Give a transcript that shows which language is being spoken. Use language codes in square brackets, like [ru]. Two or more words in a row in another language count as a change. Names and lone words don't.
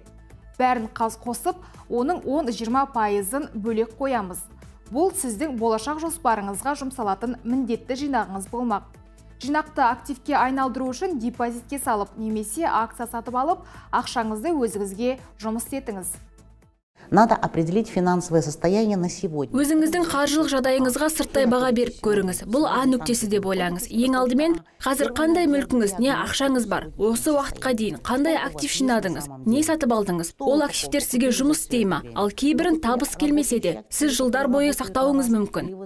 [kk] Бәрін қосып, оның 10-20%-ын бөлек қоямыз. Бұл сіздің болашақ жоспарыңызға жұмсалатын міндетті жинағыңыз болмақ. Жинақты активке айналдыру үшін депозитке салып, немесе акция сатып алып, ақшаңызды өзіңізге жұмыс етіңіз. [ru] Надо определить финансовое состояние на сегодня. [kk] Өзіңіздің қаржылық жағдайыңызға сырттай баға беріп көріңіз. Бұл А нүктесі деп ойлаңыз. Ең алдымен, қазір қандай мүлкіңіз, не ақшаңыз бар? Осы уақытқа дейін қандай актив жинадыңыз? Не сатып алдыңыз? Ол активтер сізге жұмыс істей ме? Ал кейбірін табыс келмесе де, сіз жылдар бойы сақтауыңыз мүмкін.